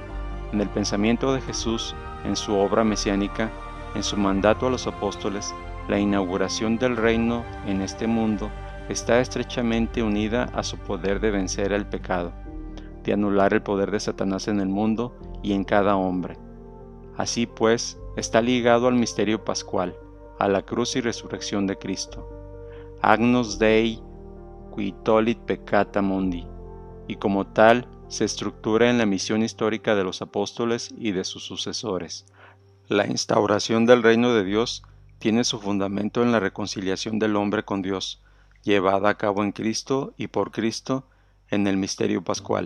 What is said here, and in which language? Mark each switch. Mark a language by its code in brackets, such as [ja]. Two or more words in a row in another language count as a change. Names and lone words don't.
[es] En el pensamiento de Jesús, en su obra mesiánica, en su mandato a los apóstoles, la inauguración del reino en este mundo está estrechamente unida a su poder de vencer el pecado, de anular el poder de Satanás en el mundo y en cada hombre. Así pues, está ligado al misterio pascual, a la cruz y resurrección de Cristo. [la] Agnus Dei qui tollit peccata mundi, [es] y como tal se estructura en la misión histórica de los apóstoles y de sus sucesores. La instauración del reino de Dios tiene su fundamento en la reconciliación del hombre con Dios, llevada a cabo en Cristo y por Cristo en el misterio pascual.